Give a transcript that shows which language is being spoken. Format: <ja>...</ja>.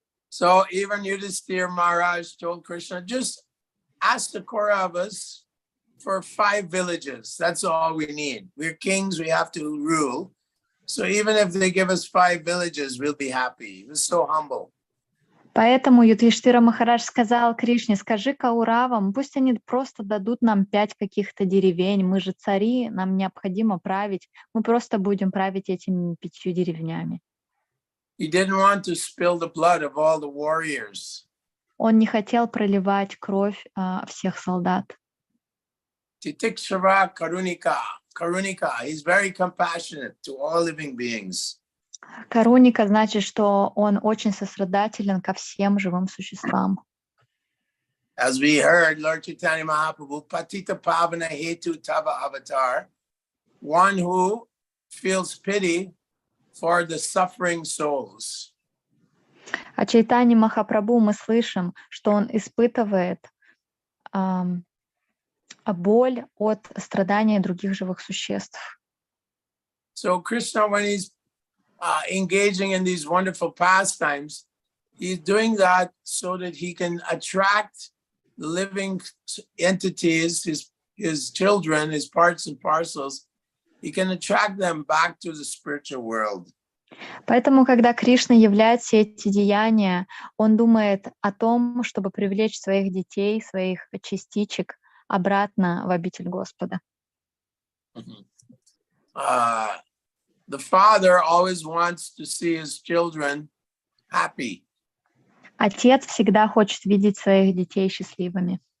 <en>So even Yudhisthira Maharaj told Krishna, just ask the Kauravas for 5 villages. That's all we need. We're kings, we have to rule. So even if they give us 5 villages, we'll be happy. He was so humble.</en> <ru>Поэтому Юдхиштхира Махарадж сказал Кришне: скажи Кауравам, пусть они просто дадут нам 5 каких-то деревень. Мы же цари, нам необходимо править. Мы просто будем править этими 5 деревнями.</ru> <en>He didn't want to spill the blood of all the warriors.</en> <ru>Он не хотел проливать кровь всех солдат.</ru> <sa>Titikshara Karunika.</sa> <en>He's very compassionate to all living beings.</en> <ru>Каруника значит, что он очень сострадателен ко всем живым существам.</ru> <en>As we heard, Lord Chaitanya Mahaprabhu,</en> <sa>Patita Pavana Hetu Tava Avatar,</sa> <en>one who feels pity for the suffering souls.</en> <ru>О Чайтанье Махапрабху мы слышим, что он испытывает боль от страдания других живых существ.</ru> <en>So Krishna, when he's engaging in these wonderful pastimes, he's doing that so that he can attract the living entities, his children, his parts and parcels. He can attract them back to the spiritual world.</en> <ru>Поэтому, когда Кришна являет все эти деяния, он думает о том, чтобы привлечь своих детей, своих частичек обратно в обитель Господа.</ru> <en>The father always wants to see his children happy.</en> <ru>Отец всегда хочет видеть своих детей счастливыми.</ru>